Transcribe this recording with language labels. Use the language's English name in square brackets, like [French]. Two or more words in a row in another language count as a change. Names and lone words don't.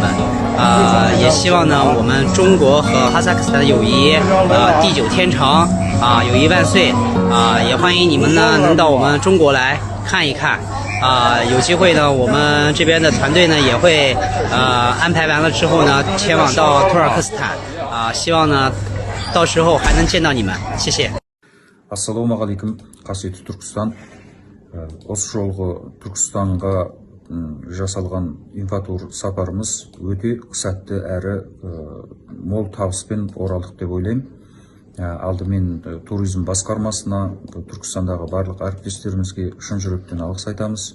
[Chinese] 也希望呢我们中国和哈萨克斯坦的友谊地久天长友谊万岁也欢迎你们呢能到我们中国来看一看有机会呢我们这边的团队呢也会安排完了之后呢前往到土尔克斯坦希望呢到时候还能见到你们，谢谢。 [Kazakh] Ассалаумағалейкум, қасиетті Түркістан. Осы жолғы Түркістанға жасалған инфатур сапарымыз өте сәтті әрі мол табыспен оралдық деп ойлаймын. Алдымен туризм басқармасына, Түркістандағы барлық әріптестерімізге шын жүректен алғыс айтамыз.